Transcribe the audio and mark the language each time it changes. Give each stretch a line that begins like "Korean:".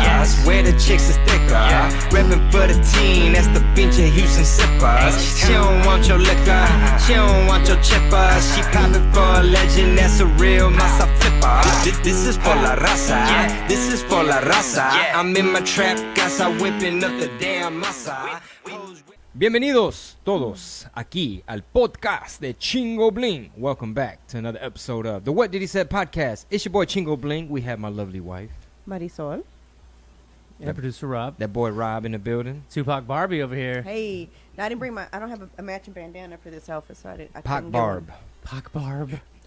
English: swear the chicks is thicker. Reppin' for the team, that's the pinche Houston sippers. She don't want your liquor, she don't want your chipper. She poppin' for a legend, that's a real masa flipper. This is for la raza, this is for la raza. I'm in my trap, casa whipping up the damn masa.
Spanish: Bienvenidos todos aquí al podcast de Chingo Bling.
English: Welcome back to another episode of the What Did He Say podcast. It's your boy Chingo Bling. We have my lovely wife Marisol. Yeah, producer Rob. That boy Rob in the building. Tupac Barbie over here. Hey, now I didn't bring I don't have a matching bandana for this outfit, so I Pac Barb. Pac Barb.